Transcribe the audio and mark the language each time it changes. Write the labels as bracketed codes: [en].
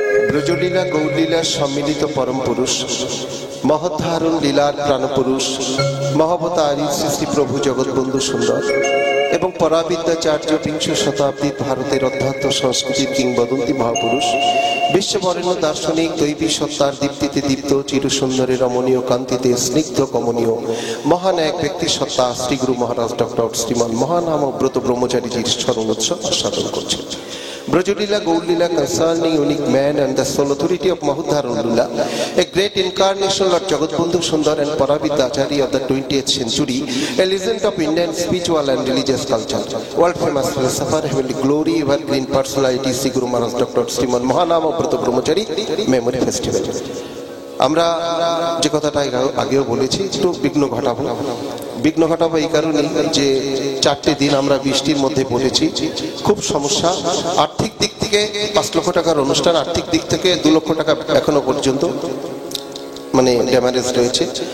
[bn] ব্রজলীলা গৌরলীলা সম্মিলিত পরম পুরুষ, মহদ্ধারণ লীলার প্রাণপুরুষ, মহাবতারী শ্রী শ্রী প্রভু জগৎবন্ধু সুন্দর এবং পরাবিদ্যাচার্য বিংশ শতাব্দীর ভারতের অধ্যাত্ম সংস্কৃতির কিংবদন্তি মহাপুরুষ, বিশ্ববরেণ্য দার্শনিক দৈবী সত্তার দীপ্তিতে দীপ্ত চিরসুন্দরের রমণীয় কান্তিতে স্নিগ্ধ কমনীয় মহান এক ব্যক্তি সত্তা শ্রী গুরু মহারাজ ডক্টর শ্রীমান মহানাম ব্রত ব্রহ্মচারীজির স্মরণ উৎসব আস্বাদন করছেন। [en] Brajolila Gaulila concerning unique man and the sole authority of Mahudharan Lila, a great incarnation Lord Jagatbandhu Sundar and Paravidya Acharya of the 20th century, a legend of Indian spiritual and religious culture, world famous philosopher, heavenly glory, evergreen personality, Sri Guru Maharaj Dr. Sriman Mahanama Brata Brahmachari Memory Festival. [bn] আমরা যে কথাটা আগেও বলেছি, একটু বিঘ্ন ঘটাবো এই কারণে যে 4টে দিন আমরা বৃষ্টির মধ্যে পড়েছি, খুব সমস্যা। আর্থিক দিক থেকে 5 লক্ষ টাকার অনুষ্ঠান, আর্থিক দিক থেকে 2 লক্ষ টাকা এখনো পর্যন্ত মানে ড্যামেজ রয়েছে।